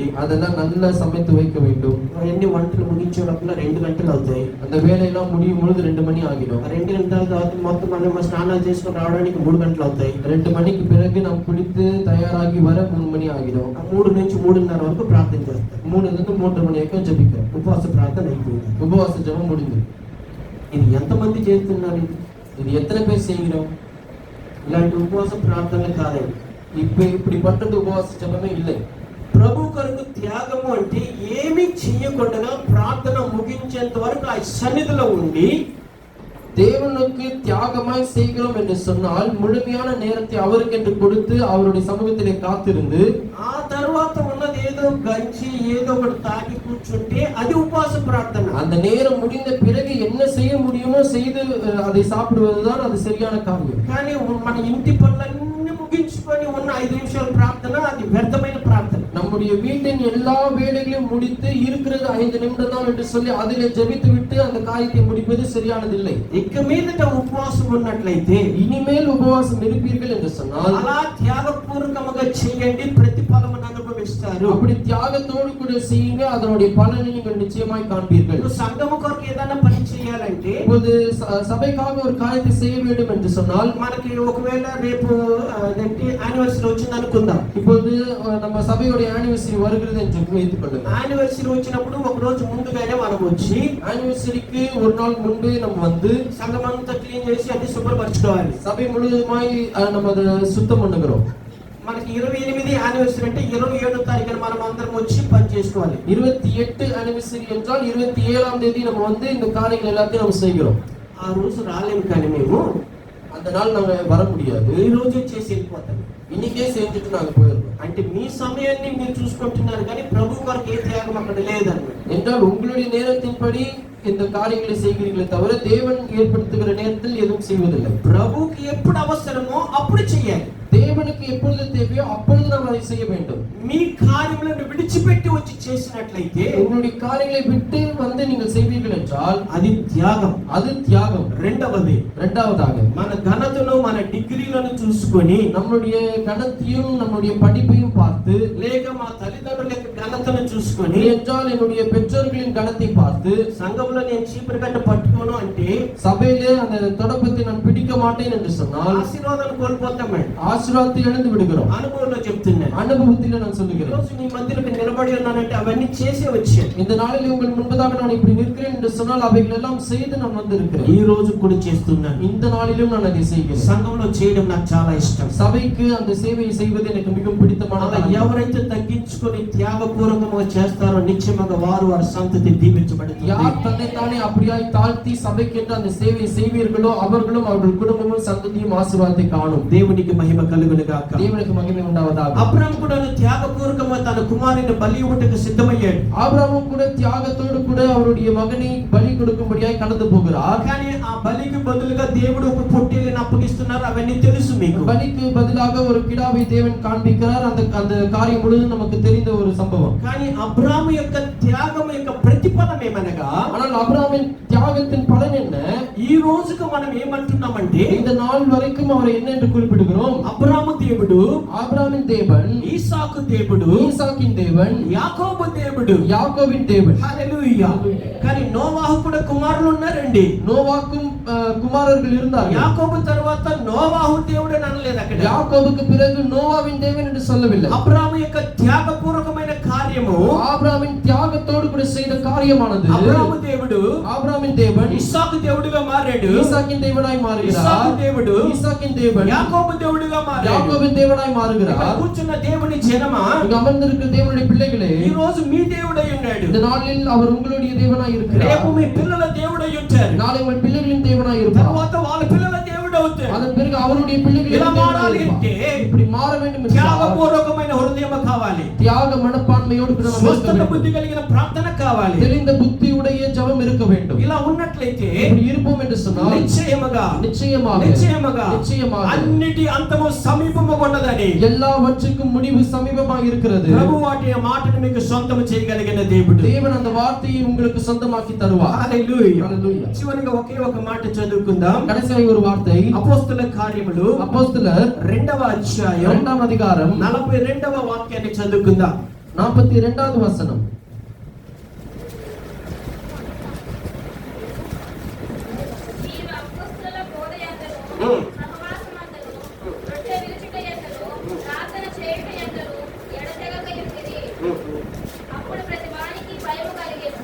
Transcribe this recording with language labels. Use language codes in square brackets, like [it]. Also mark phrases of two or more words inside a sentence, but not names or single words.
[ta] அதெல்லாம் நல்லா சமைத்து வைக்க வேண்டும். [te] అవన్నీ వంటలు ముగించే లోపల 2 గంటలు అవుతాయి. [ta] அந்த வேலையெல்லாம் முடியும் பொழுது 2 மணி ஆகிடும். [te] 2 గంటల తర్వాత మొత్తం మనం స్నానాలు చేసుకొని రావడానికి 3 గంటలు అవుతాయి. [ta] 2 மணிக்கு பிறகு நாம் குளித்து தயாராகி வர 3 மணி ஆகிடும். [te] 3 నుంచి 3:30 వరకు ప్రార్థన చేస్తాం. [ta] 3 నుంచి 3:30 மணி வரைக்கும் ஜெபிக்கிறோம். [te] ఉపవాస ప్రార్థన అయిపోయింది. [ta] உபவாச ஜெபம் முடிஞ்சது. [te] ఇది ఎంతమంది చేస్తున్నారు? [ta] இது எத்தனை பேர் செய்கிறோம்? [te] ఇలాంటి ఉపవాస ప్రార్థనలు కాదండి. [ta] இப்படிப்பட்டது உபவாச ஜெபமே இல்லை. [te] ప్రభు కొరకు త్యాగము అంటే ఏమీ చేయకుండా ప్రార్థన ముగించేంత వరకు ఆ సన్నిధిలో ఉండి, [ta] தேவனுக்கு தியாகமாய் செய்கிறோம் என்று சொன்னால் முழுமையான நேரத்தை அவருக்கு என்று கொடுத்து அவருடைய சமூகத்திலே காத்திருந்து, [te] ఆ తర్వాత ఉన్నది ఏదో గంజి ఏదో ఒకటి తాగి కూర్చుంటే అది ఉపవాస ప్రార్థన. [ta] அந்த நேரம் முடிந்த பிறகு என்ன செய்ய முடியுமோ செய்து அதை சாப்பிடுவதுதான் அது சரியான காரியம். [te] కానీ మన ఇంటి పనులన్నీ ముగించుకొని ఉన్న 5 నిమిషాల ప్రార్థన అది వ్యర్థమైన ప్రార్థన. [ta] நம்முடைய வீட்டின் எல்லா வேலைகளையும் முடித்து இருக்கிறது 5 நிமிடம் தான் என்று சொல்லி அதிலே ஜெபித்து விட்டு அந்த காரியத்தை முடிப்பது சரியானதில்லை. [te] ఇక మీదట ఉపవాసం ఉన్నట్లయితే, [ta] இனிமேல் உபவாசம் இருப்பீர்கள் என்று சொன்னால் [te] అలా త్యాగపూర్వకంగా చేయండి, ప్రతిఫలమును అనుభవిస్తారు. [ta] அப்படி தியாகத்தோடு கூட செய்யுங்க, அதனுடைய பலனை நீங்கள் நிச்சயமாய் காண்பீர்கள். [te] సంఘము కొరకు ఏదైనా పని చేయాలంటే, [ta] இப்போது சபைக்காக ஒரு காரியத்தை செய்ய வேண்டும் என்று சொன்னால், [te] మనకి ఒకవేళ రేపు యానివర్సరీ వచ్చింది అనుకుందాం. [ta] இப்போது நம்ம சபையுடைய ஆனிவர்சரி வருகிறது என்று வைத்துக் கொள்ளுங்கள். [te] యానివర్సరీ వచ్చినప్పుడు ఒక రోజు ముందుగానే మనం వచ్చి [ta] ஆனிவர்சரிக்கு ஒரு நாள் முன்பே நம்ம வந்து [te] సంఘం అంతా క్లీన్ చేసి అన్ని శుభ్రపరచుకోవాలి. [ta] சபை முழுவதுமாய் நம்ம அதை சுத்தம் பண்ணுகிறோம். [te] మనకి 28 యానివర్సరీ అంటే 27వ తారీఖున మనం అందరం వచ్చి పని చేసుకోవాలి. [ta] 28 ஆனிவர்சரி என்றால் 27ஆம் தேதி நம்ம வந்து இந்த காரியங்கள் எல்லாத்தையும் நம்ம செய்கிறோம். [te] ఆ రోజు రాలేము, కానీ మేము [ta] அந்த நாள் நாங்க வர முடியாது, [te] ఈ రోజే చేసి వెళ్ళిపోతాం. [ta] இன்னைக்கே செஞ்சுட்டு நாங்க போயிடுறோம். [te] అంటే మీ సమయాన్ని మీరు చూసుకుంటున్నారు, కానీ ప్రభు కొరకు ఏ త్యాగం అక్కడ లేదన్నమాట. [ta] என்றால் உங்களுடைய நேரத்தின்படி இந்த காரியங்களை செய்கிறீர்களே தவிர தேவன் ஏற்படுத்துகிற நேரத்தில் எதுவும் செய்வதில்லை. [te] ప్రభుకి ఎప్పుడు అవసరమో అప్పుడు చేయాలి. [ta] தேவனுக்கு எப்பொழுது தேவையோ அப்பொழுது நாம் அதை செய்ய வேண்டும். [te] మీ కార్యములను విడిచిపెట్టి వచ్చి చేసినట్లయితే, [ta] உங்களுடைய காரியங்களை விட்டு வந்து நீங்கள் செய்வீர்கள் என்றால் [te] అది త్యాగం. [ta] அது தியாகம். [te] రెండవది, [ta] இரண்டாவதாக [te] మన ఘనతను మన డిగ్రీలను చూసుకొని, [ta] நம்முடைய கணத்தையும் நம்முடைய படிப்பையும் பார்த்து, [te] లేక మా తల్లిదండ్రుల యొక్క ఘనతను చూసుకొని, [ta] என்றால் என்னுடைய பெற்றோர்களின் கணத்தை பார்த்து, [te] సంఘంలో నేను చీపురు కట్ట పట్టుకోను అంటే, [ta] சபையிலே அந்த தொடப்பத்தை நான் பிடிக்க மாட்டேன் என்று சொன்னால் [te] ఆశీర్వాదాలు కోల్పోతామండి. [ta] ஆசீர்வாதத்தை இழந்து விடுகிறோம். [te] అనుభవంలో చెప్తున్నాను. [ta] அனுபவத்தில் நான் சொல்லுகிறேன். [te] ఈరోజు మీ మధ్యలో నిలబడి ఉన్నానంటే అవన్నీ చేసే వచ్చాను. [ta] இந்த நாளில் உங்கள் முன்பதாக நான் இப்படி நிற்கிறேன் என்று சொன்னால் அவைகள் எல்லாம் செய்து நான் வந்திருக்கிறேன். [te] ఈ రోజు కూడా చేస్తున్నాను. [ta] இந்த நாளிலும் நான் அதை செய்கிறேன். [te] సంఘంలో చేయడం నాకు చాలా ఇష్టం. [ta] சபைக்கு அந்த சேவையை செய்வது எனக்கு மிகவும் பிடித்தமான [te] అలా [ta] காரியம். [te] ఎవరైతే తగ్గించుకొని త్యాగపూర్వకంగా చేస్తారో నిశ్చయముగా వారు వారి సంతతి దీవించబడుతుంది. [ta] யார் தன்னைத்தானே அப்படியாய் தாழ்த்தி சபைக்கென்று அந்த சேவையை செய்வீர்களோ அவர்களும் அவர்கள் குடும்பமும் சந்ததியும் ஆசீர்வாதத்தை காணும். [te] దేవునికి మహిమ కలుగును గాక. [ta] தேவனுக்கு மகிமை உண்டாவதாக. [te] అబ్రహాము కూడా త్యాగపూర్వకంగా తన కుమారుని బలి ఇవ్వటకు సిద్ధమయ్యాడు. [ta] ஆபிரகாமும் கூட தியாகத்தோடு கூட அவருடைய மகனை பலி கொடுக்கும்படியாய் கடந்து போகிறார். [te] కానీ ఆ బలికి బదులుగా దేవుడు ఒక పొట్టేలుని అప్పగిస్తున్నారు. అవన్నీ తెలుసు మీకు. [ta] பலிக்கு பதிலாக ஒரு கிடாவை தேவன் காண்பிக்கிறார். அந்த காரியம் முழுவதும் நமக்கு நமக்கு தெரிந்த ஒரு சம்பவம். [te] కానీ అబ్రాము యొక్క త్యాగం యొక్క ప్రతిఫలం ఏమనగా, [ta] ஆனால் ஆபிரகாமின் தியாகத்தின் பலன் என்ன? [te] ఈ రోజుకు మనం ఏమంటున్నామంటే, [ta] இந்த நாள் வரைக்கும் அவரை என்ன என்று குறிப்பிடுகிறோம்? [te] అబ్రాము దేవుడు, [ta] ஆபிரகாமின் தேவன், [te] ఈసాకు దేవుడు, [ta] ஈசாக்கின் தேவன், [te] యాకోబు దేవుడు. [ta] யாக்கோபின் தேவன். [te] హల్లెలూయా. కానీ నోవాహు కూడా కుమారులు ఉన్నారండి. [ta] நோவாக்கும் குமாரர்கள் இருந்தார்கள். [te] యాకోబు తర్వాత నోవాహు దేవుడు అని అనలేదు అక్కడ. [ta] யாக்கோபுக்கு பிறகு நோவாவின் தேவன் என்று சொல்லவில்லை. [te] అబ్రాము యొక్క త్యాగపూర్వకమైన కార్యము, [ta] ஆபிரகாமின் தியாகத்தோடு கூட செய்த காரியமானது, [te] అబ్రాము దేవుడు [ta] ஆபிரகாமின் தேவன் [te] ఇస్సాకు దేవుడిగా మారాడు. [ta] ஈசாக்கின் தேவனாய் மாறுகிறார். [te] ఇస్సాకు దేవుడు [ta] ஈசாக்கின் தேவன் [te] యాకోబు దేవుడిగా మారాడు. [ta] யாக்கோபின் தேவனாய் [te] ఇక్కడ [ta] மாறுகிறார். [te] కూర్చున్న దేవుని జనమా, [ta] இங்கு அமர்ந்திருக்கிற தேவனுடைய பிள்ளைகளே, [te] ఈ రోజు మీ దేవుడై ఉన్నాడు. [ta] இந்த நாளில் அவர் உங்களுடைய தேவனாய் இருக்கிறார். [te] రేపు మీ పిల్లల దేవుడై ఉంటారు. [ta] நாளை உங்கள் பிள்ளைகளின் தேவனாய் இருப்பார். [te] తర్వాత వాళ్ళ పిల్లల దేవుడు అవుతారు. [ta] அதன் பிறகு அவருடைய பிள்ளைகளின் [te] ఇలా [ta] தேவனாய் [te] మారాలి [ta] இருப்பார். [te] అంటే [ta] இப்படி மாற வேண்டும் என்றால் [te] త్యాగపూర్వకమైన హృదయం కావాలి. [ta] தியாக மனப்பான்மையோடு கூட நாம் இருக்க [te] స్వస్థత [ta] வேண்டும். [te] బుద్ధి కలిగిన ప్రార్థన కావాలి. [ta] தெளிந்த புத்தியுடைய ஜெபம் இருக்க வேண்டும். [te] ఇలా ఉన్నట్లయితే [ta] இப்படி இருப்போம் என்று சொன்னால் [te] నిశ్చయముగా [ta] நிச்சயமாக நிச்சயமாக [te] అన్నిటి అంతము సమీపముగా ఉన్నదని, [ta] எல்லாவற்றுக்கும் முடிவு சமீபமாக இருக்கிறது. [te] ప్రభు వాటి మాటను మీకు సొంతం చేయగలిగిన దేవుడు. [ta] தேவன் அந்த வார்த்தையை உங்களுக்கு சொந்தமாக்கி தருவார். [te] హల్లెలూయా. హల్లెలూయా. చివరిగా ఒకే ఒక మాట చదువుకుందాం. [ta] கடைசியாக ஒரு வார்த்தை, [te] అపోస్తల కార్యములు [ta] அப்போஸ்தலர் [te] 2వ అధ్యాయం [ta] 2వ அதிகாரம் [te] 42వ వాక్యాన్ని చదువుకుందాం. [ta] 42வது வசனம். [te] మీరు అపొస్తలుల బోధయందును, సహవాసమందును, రొట్టె విరుచుటయందును, ప్రార్థన చేయుటయందును ఎడతెగకయుండిరి. అప్పుడు ప్రతి వానికి భయము కలిగెను.